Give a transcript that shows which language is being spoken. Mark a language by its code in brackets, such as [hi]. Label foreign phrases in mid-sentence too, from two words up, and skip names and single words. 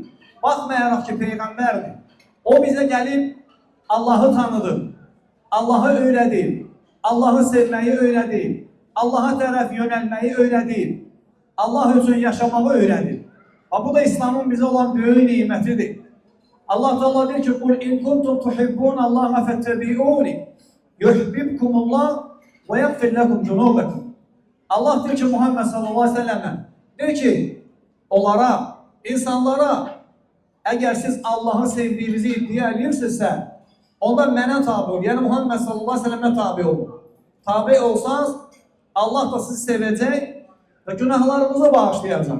[az] Baxmayaraq ki, Peyğəmbərdir. O bizə gəlib Allahı tanıdı, Allahı öyrədib, Allahı sevməyi öyrədib, Allaha tərəf yönəlməyi öyrədib, Allah üçün yaşamağı öyrədib. Bu da İslamın bizə olan böyük nimətidir. Allah Teala deyir ki, [ar] "قل إن كنتم تحبون الله فاتبعوني يحببكم الله ويغفر لكم ذنوبكم." [az] Allah deyir ki, Muhammed [ar] صلى الله عليه وسلم [az] deyir ki, onlara, insanlara, əgər siz Allah'ı sevdiyinizi iddia edirsinizsə, onda mənə tabi ol. Yəni Muhammed [ar] صلى الله عليه وسلم [az] tabi olun. Tabi olsanız Allah da sizi sevəcək və günahlarınızı bağışlayacaq.